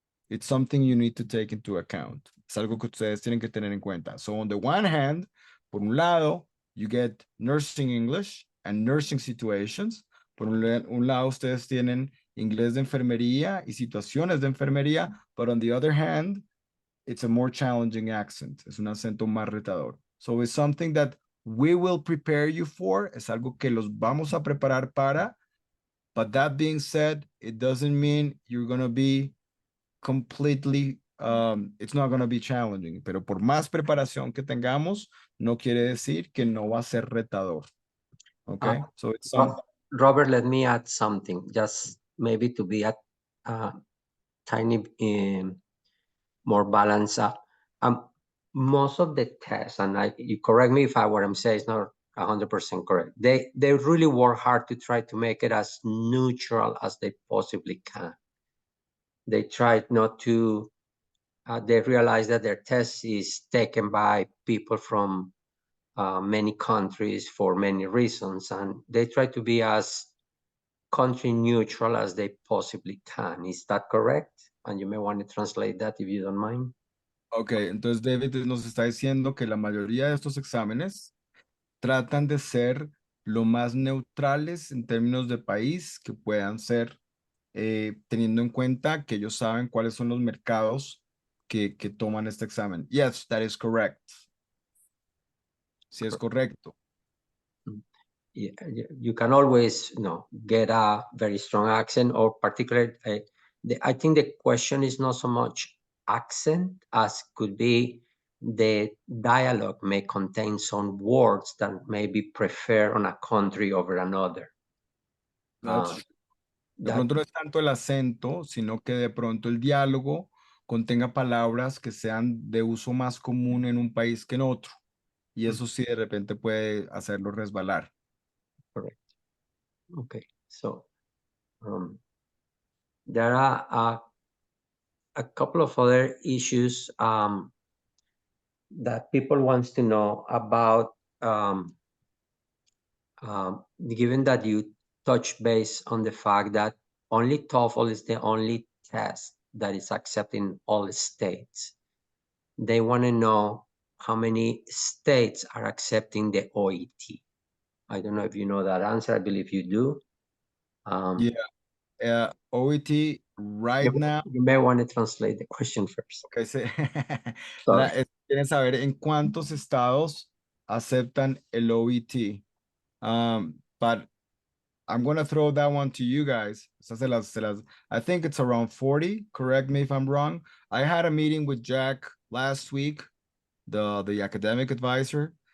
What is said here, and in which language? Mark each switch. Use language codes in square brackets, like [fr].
[en] It's something you need to take into account. [es] Es algo que ustedes tienen que tener en cuenta. [en] So on the one hand, [es] por un lado, [en] you get nursing English and nursing situations. [es] Por un lado, ustedes tienen inglés de enfermería y situaciones de enfermería, [en] but on the other hand, it's a more challenging accent. [es] Es un acento más retador. [en] So it's something that we will prepare you for. [es] Es algo que los vamos a preparar para. [en] But that being said, it doesn't mean you're going to be completely, it's not going to be challenging. [es] Pero por más preparación que tengamos, no quiere decir que no va a ser retador. [en] Okay? So it's Robert, let me add something, just maybe to be a tiny more balanced. Most of the tests, and you correct me if what I'm saying is not 100% correct. They really work hard to try to make it as neutral as they possibly can. They try not to. They realize that their test is taken by people from many countries for many reasons, and they try to be as country neutral as they possibly can. Is that correct? And you may want to translate that if you don't mind. [es] Okay, entonces David nos está diciendo que la mayoría de estos exámenes tratan de ser lo más neutrales en términos de país que puedan ser, teniendo en cuenta que ellos saben cuáles son los mercados que toman este examen. [en] Yes, that is correct. [es] Sí, es correcto. [en] Yeah, you can always, get a very strong accent, or particularly, I think the question is not so much accent as could be the dialogue may contain some words that may be preferred on a country over another. [es] De pronto no es tanto el acento, sino que de pronto el diálogo contenga palabras que sean de uso más común en un país que en otro. Y eso sí de repente puede hacerlo resbalar. [en] Correct. Okay, so there are a couple of other issues that people wants to know about Given that you touch base on the fact that only TOEFL is the only test that is accepted in all states, they want to know how many states are accepting the OET. I don't know if you know that answer. I believe you do. OET right now. You may want to translate the question first. [es] Okay, sí. [en] Sorry. [es] Quieren saber en cuántos estados aceptan el OET. [en] But I'm going to throw that one to you guys. I think it's around 40. Correct me if I'm wrong. I had a meeting with Jack last week, the academic advisor.